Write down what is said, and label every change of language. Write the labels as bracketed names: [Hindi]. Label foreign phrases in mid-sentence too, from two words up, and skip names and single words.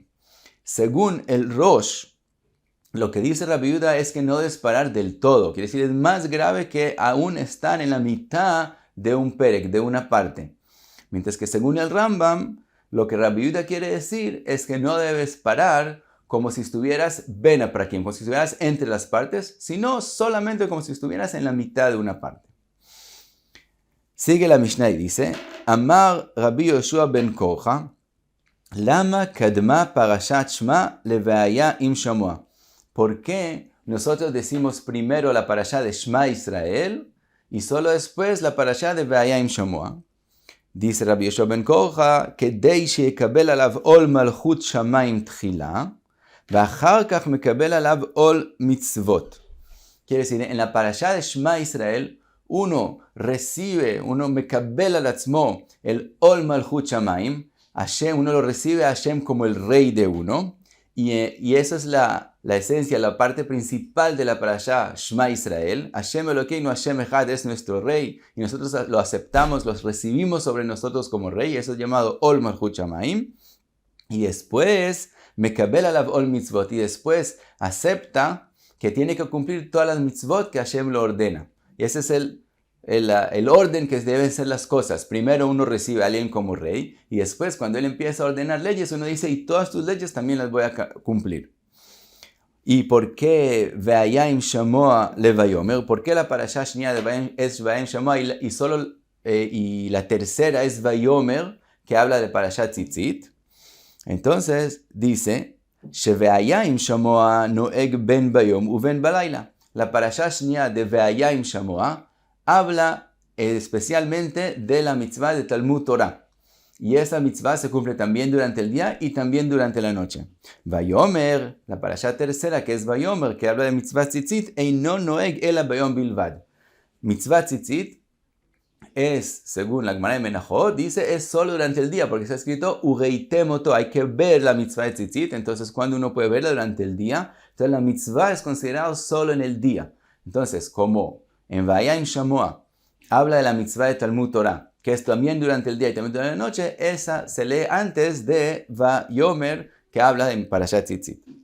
[Spanish] Según el Rosh, lo que dice Rabbi Yehuda es que no debes parar del todo, quiere decir, es más grave que aún están en la mitad de un perek, de una parte. Mientras que según el Rambam, lo que Rabbi Yehuda quiere decir es que no debes parar como si estuvieras [Hebrew] בין הפרקים, [Spanish] como si estuvieras entre las partes, sino solamente como si estuvieras en la mitad de una parte. Sigue la Mishnah y dice, [Hebrew] אמר רבי יהושע בן קרחה למה קדמה פרשת שמע לוהיה אם שמוע. [Spanish] ¿Por qué nosotros decimos primero la parasha de Shma Israel y solo después la parasha de veaya im Shamoa? [Hebrew] Dice Rabbi Yoshua ben Korcha, כדי שיקבל עליו עול מלכות שמיים תחילה, ואחר כך מקבל עליו עול מצוות. [Spanish] Quiere decir, en la parasha de Shema Israel, uno [Hebrew] מקבל על עצמו [Spanish] el [Hebrew] עול מלכות שמיים, [Spanish] Hashem, uno lo recibe a Hashem como el rey de uno, y eso es la esencia, la parte principal de la parasha Shema Israel. [Hebrew] ה' אלוקינו ה' אחד [Spanish] es nuestro rey, y nosotros lo aceptamos, lo recibimos sobre nosotros como rey, eso es llamado [Hebrew] עול מלכות שמיים, y después מקבל עליו עול מצוות, [Spanish] y después acepta que tiene que cumplir todas las mitzvot que Hashem lo ordena. Y ese es el orden que deben ser las cosas. Primero uno recibe a alguien como rey, y después cuando él empieza a ordenar leyes, uno dice, y todas tus leyes también las voy a cumplir. [Hebrew] ¿Y por qué והיה אם שמוע לויאמר? [Spanish] ¿Por qué la [Hebrew] פרשה שנייה [Spanish] es [Hebrew] והיה אם שמוע [Spanish] y la tercera es vayomer, que habla de [Hebrew] פרשת ציצית? [Spanish] Entonces dice, [Hebrew] שוהיה אם שמוע נוהג בין ביום ובין בלילה. [Spanish] La [Hebrew] פרשה שנייה [Spanish] de [Hebrew] והיה אם שמוע [Spanish] habla especialmente de la mitzvah de [Hebrew] תלמוד תורה. [Spanish] Y esa mitzvah se cumple también durante el día y también durante la noche. Vayomer, la parasha tercera que es Vayomer, que habla de [Hebrew] מצוות ציצית, אינו נוהג אלא ביום בלבד. מצוות ציצית [Spanish] es, según la Gemara de Menachot, dice, es solo durante el día, porque está escrito, ureitemoto, hay que ver la mitzvah de tzitzit. Entonces, cuando uno puede verla durante el día, entonces la mitzvah es considerada solo en el día. Entonces, como en [Hebrew] והיה אם שמוע [Spanish] habla de la mitzvah de [Hebrew] תלמוד תורה, [Spanish] que es también durante el día y también durante la noche, esa se lee antes de Vayomer, que habla de [Hebrew] פרשת ציצית.